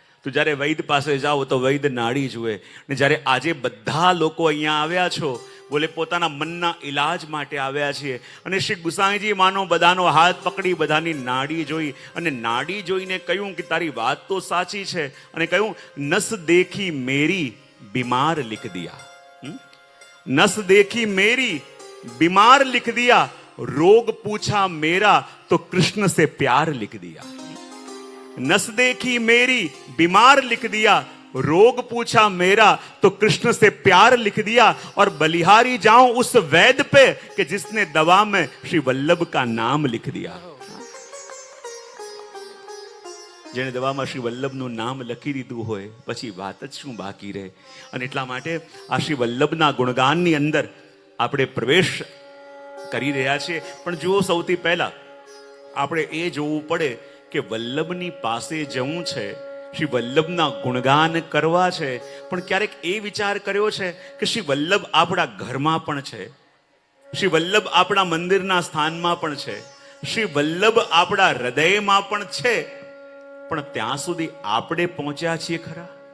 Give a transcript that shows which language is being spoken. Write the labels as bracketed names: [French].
[Gujarati] તો જ્યારે વૈદ પાસે જાઓ તો વૈદ નાડી જુએ. ને જ્યારે આજે બધા લોકો અહીંયા આવ્યા છો, બોલે પોતાના મનના ઈલાજ માટે આવ્યા છીએ, અને શ્રી ગુસાઈજી માનો બધાનો હાથ પકડી બધાની નાડી જોઈ અને નાડી જોઈને કહ્યું કે તારી વાત તો સાચી છે. અને કહ્યું [Hindi] નસ દેખી મેરી બીમાર લિખ દિયા, નસ દેખી મેરી बीमार लिख दिया, रोग पूछा मेरा तो कृष्ण से प्यार लिख दिया। नस देखी मेरी बीमार लिख दिया, रोग पूछा मेरा तो कृष्ण से प्यार लिख दिया। और बलिहारी जाऊं उस वैद्य पे कि जिसने दवा में श्री वल्लभ का नाम लिख दिया। [Gujarati] જેને દવામાં શ્રી વલ્લભનું નામ લખી દીધું હોય પછી વાત જ શું બાકી રહે। અને એટલા માટે આ શ્રી વલ્લભના ગુણગાનની અંદર આપણે પ્રવેશ કરી રહ્યા છીએ। પણ જુઓ, સૌથી પહેલા આપણે એ જોવું પડે કે વલ્લભની પાસે જવું છે, શ્રી વલ્લભના ગુણગાન કરવા છે, પણ ક્યારેક એ વિચાર કર્યો છે કે શ્રી વલ્લભ આપણા ઘરમાં પણ છે, શ્રી વલ્લભ આપણા મંદિરના સ્થાનમાં પણ છે, શ્રી વલ્લભ આપણા હૃદયમાં પણ છે, પણ ત્યાં સુધી આપણે પહોંચ્યા છીએ ખરા?